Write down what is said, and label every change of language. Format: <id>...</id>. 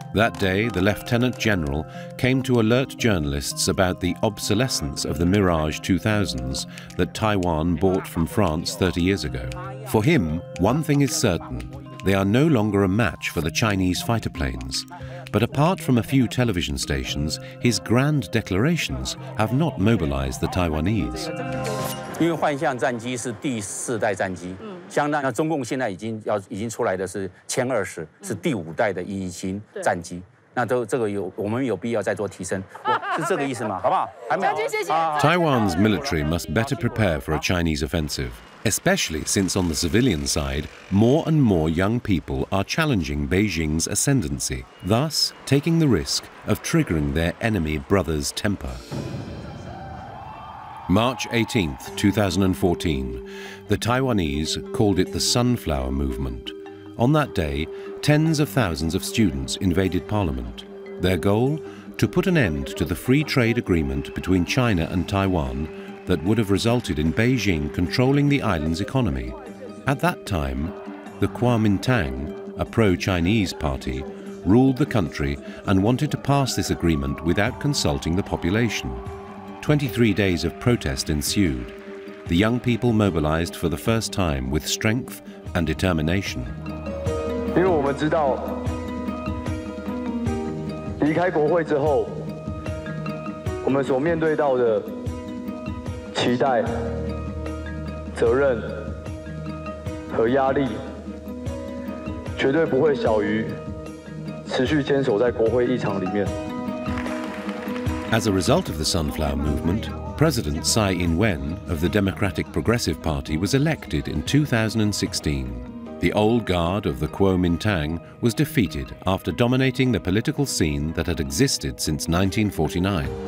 <en>That day, the Lieutenant General came to alert journalists about the obsolescence of the Mirage 2000s that Taiwan bought from France 30 years ago. For him, one thing is certain: they are no longer a match for the Chinese fighter planes. But apart from a few television stations, his grand declarations have not mobilized the Taiwanese.</en> <zh>因为幻象战机是第4代战机，相当那中共现在已经出来的是歼20，是第5代的117战机。那这个我们有必要再做提升，是这个意思吗？好不好？还没有。</zh> <en>Taiwan's military must better prepare for a Chinese offensive, especially since on the civilian side, more and more young people are challenging Beijing's ascendancy, thus taking the risk of triggering their enemy brother's temper. March 18th, 2014, the Taiwanese called it the Sunflower Movement. On that day, tens of thousands of students invaded Parliament. Their goal? To put an end to the free trade agreement between China and Taiwan that would have resulted in Beijing controlling the island's economy. At that time, the Kuomintang, a pro-Chinese party, ruled the country and wanted to pass this agreement without consulting the population. 23 days of protest ensued. The young people mobilized for the first time with strength and determination.</en> <zh>因为我们知道，离开国会之后，我们所面对到的期待、责任和压力，绝对不会小于持续坚守在国会议场里面。</zh> <en>As a result of the Sunflower Movement, President Tsai Ing-wen of the Democratic Progressive Party was elected in 2016. The old guard of the Kuomintang was defeated after dominating the political scene that had existed since 1949.</en>